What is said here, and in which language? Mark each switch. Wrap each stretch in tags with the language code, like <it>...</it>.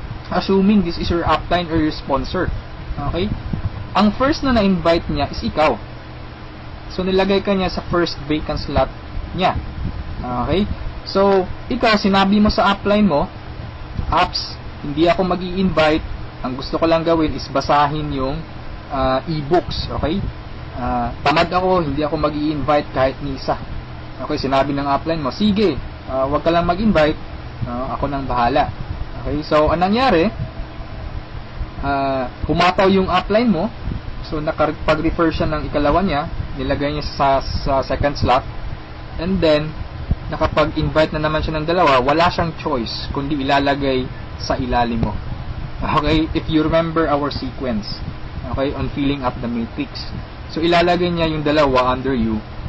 <en>Assuming this is your upline or your sponsor.</en> <tl>Okay? Ang first na na-invite niya is ikaw. So, nilagay ka niya sa first vacant slot niya. Okay? So, ikaw, sinabi mo sa upline mo, apps, hindi ako mag-i-invite. Ang gusto ko lang gawin is basahin yung e-books. Okay? Tamad ako, hindi ako mag-i-invite kahit ni isa. Okay? Sinabi ng upline mo, sige, wag ka lang mag-invite, ako nang bahala. Okay, so anong nangyari? Pumataw yung upline mo, so nakapag-refer siya ng ikalawa niya, nilagay niya sa second slot, and then nakapag-invite na naman siya ng 2, wala siyang choice kundi ilalagay sa ilalim mo.</tl> <en>Okay, if you remember our sequence, okay, on filling up the matrix, so ilalagay niya yung 2 under you.</en>